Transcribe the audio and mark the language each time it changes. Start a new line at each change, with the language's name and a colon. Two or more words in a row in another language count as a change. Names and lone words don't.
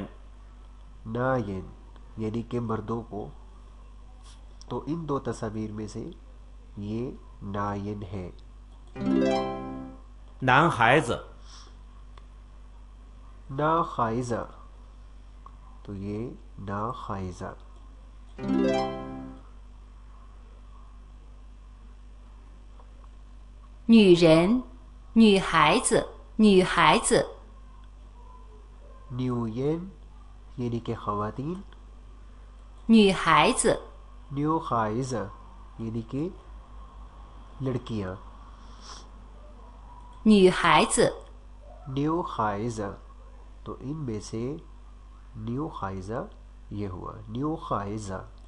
Urdu: نائن یعنی کہ مردوں کو، تو ان دو تصویر میں سے یہ نائن ہے.
Chinese: 男孩子
Urdu: نا خائزا، تو یہ نا خائزا.
Chinese: 女人，女孩子，女孩子。
Urdu: نیوین یعنی کہ خواتین,
Chinese: 女孩子，
Urdu: نیو خائزا یعنی کہ لڑکیاں,
Chinese: 女孩子，
Urdu: نیو خائزا، تو ان میں سے نیو خائزا یہ ہوا نیو خائزا.